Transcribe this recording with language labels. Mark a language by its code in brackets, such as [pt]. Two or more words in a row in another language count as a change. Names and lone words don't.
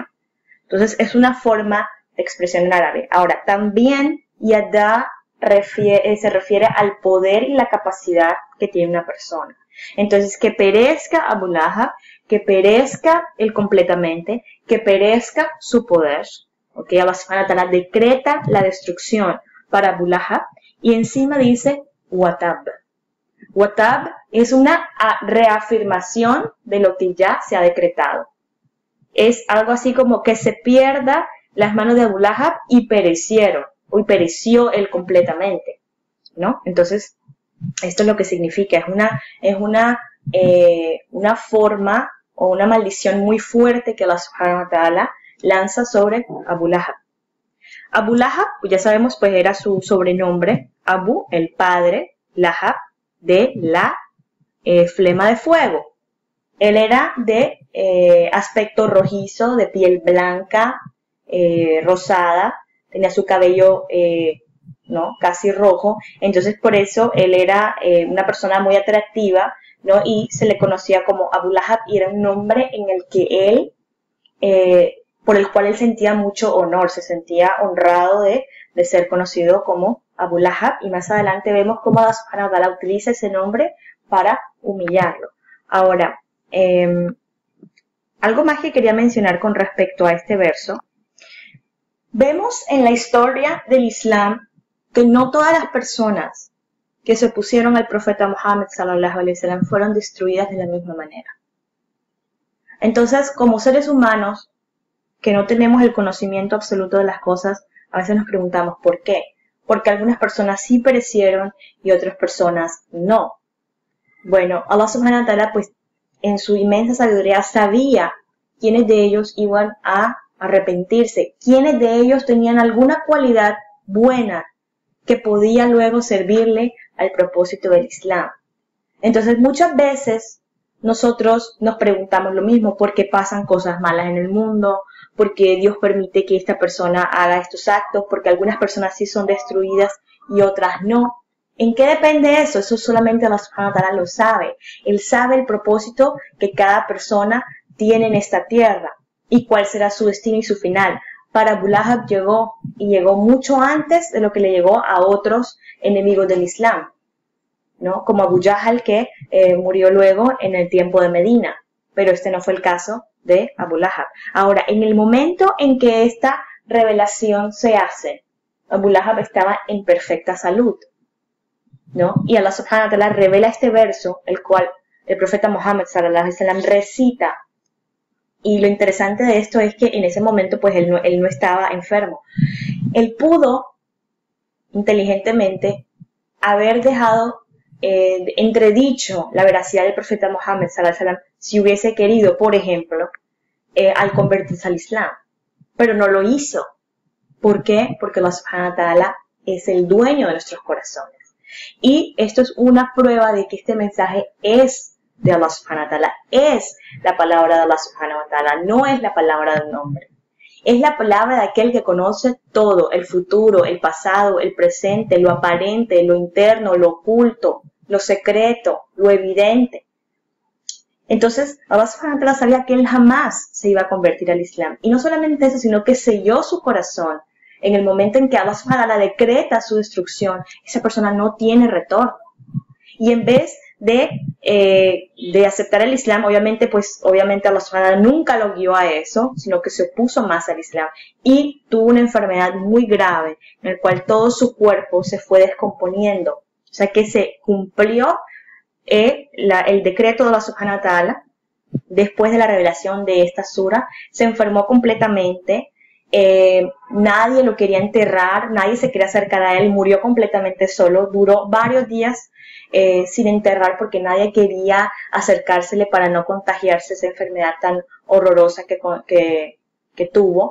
[es] Entonces, es una forma de expresión en árabe. Ahora, también yada se refiere al poder y la capacidad que tiene una persona. Entonces, que perezca Abu Lahab, que perezca él completamente, que perezca su poder. ¿Ok? [ar] الله سبحانه وتعالى [es] decreta la destrucción para Abu Lahab y encima dice watab. Watab es una reafirmación de lo que ya se ha decretado. Es algo así como que se pierda las manos de Abu Lahab y perecieron, o pereció él completamente, ¿no? Entonces, esto es lo que significa, es una forma o una maldición muy fuerte que [ar] الله سبحانه وتعالى [es] lanza sobre Abu Lahab. Abu Lahab, pues ya sabemos, pues era su sobrenombre, Abu, el padre, Lahab, de la flema de fuego. Él era de aspecto rojizo, de piel blanca, rosada, tenía su cabello ¿no? Casi rojo. Entonces por eso él era una persona muy atractiva, ¿no? Y se le conocía como Abu Lahab, y era un nombre en el que él, por el cual él sentía mucho honor, se sentía honrado de ser conocido como Abu Lahab, y más adelante vemos cómo [ar] الله سبحانه وتعالى [es] utiliza ese nombre para humillarlo. Ahora, algo más que quería mencionar con respecto a este verso. Vemos en la historia del Islam que no todas las personas que se opusieron al profeta Muhammad [ar] صلى الله عليه وسلم [es] fueron destruidas de la misma manera. Entonces, como seres humanos que no tenemos el conocimiento absoluto de las cosas, a veces nos preguntamos ¿por qué? Porque algunas personas sí perecieron y otras personas no. Bueno, [ar] الله سبحانه وتعالى, [es] pues en su inmensa sabiduría sabía quiénes de ellos iban a arrepentirse, quiénes de ellos tenían alguna cualidad buena que podía luego servirle al propósito del Islam. Entonces muchas veces nosotros nos preguntamos lo mismo: ¿por qué pasan cosas malas en el mundo? ¿Por qué Dios permite que esta persona haga estos actos? Porque algunas personas sí son destruidas y otras no. ¿En qué depende eso? Eso solamente [ar] الله سبحانه وتعالى [es] lo sabe. Él sabe el propósito que cada persona tiene en esta tierra y cuál será su destino y su final. Para Abu Lahab llegó mucho antes de lo que le llegó a otros enemigos del Islam, ¿no? Como Abu Jahl, que murió luego en el tiempo de Medina, pero este no fue el caso de Abu Lahab. Ahora, en el momento en que esta revelación se hace, Abu Lahab estaba en perfecta salud, ¿no? Y [ar] الله سبحانه وتعالى [es] revela este verso, el cual el profeta Muhammad [ar] صلى الله عليه وسلم [es] recita. Y lo interesante de esto es que en ese momento pues él no estaba enfermo. Él pudo inteligentemente haber dejado entredicho la veracidad del profeta Muhammad [ar] صلى الله عليه وسلم [es] si hubiese querido, por ejemplo, al convertirse al Islam. Pero no lo hizo. ¿Por qué? Porque [ar] الله سبحانه وتعالى [es] es el dueño de nuestros corazones. Y esto es una prueba de que este mensaje es de [ar] الله سبحانه وتعالى, [es] es la palabra de [ar] الله سبحانه وتعالى, [es] no es la palabra de un hombre. Es la palabra de aquel que conoce todo, el futuro, el pasado, el presente, lo aparente, lo interno, lo oculto, lo secreto, lo evidente. Entonces, [ar] الله سبحانه وتعالى [es] sabía que él jamás se iba a convertir al Islam. Y no solamente eso, sino que selló su corazón. En el momento en que [ar] الله سبحانه وتعالى [es] decreta su destrucción, esa persona no tiene retorno. Y en vez de aceptar el Islam, obviamente [ar] الله سبحانه وتعالى [es] nunca lo guió a eso, sino que se opuso más al Islam y tuvo una enfermedad muy grave en el cual todo su cuerpo se fue descomponiendo. O sea que se cumplió el decreto de [ar] الله سبحانه وتعالى [es] después de la revelación de esta sura. Se enfermó completamente, nadie lo quería enterrar, nadie se quería acercar a él, murió completamente solo, duró varios días sin enterrar porque nadie quería acercársele para no contagiarse esa enfermedad tan horrorosa que tuvo.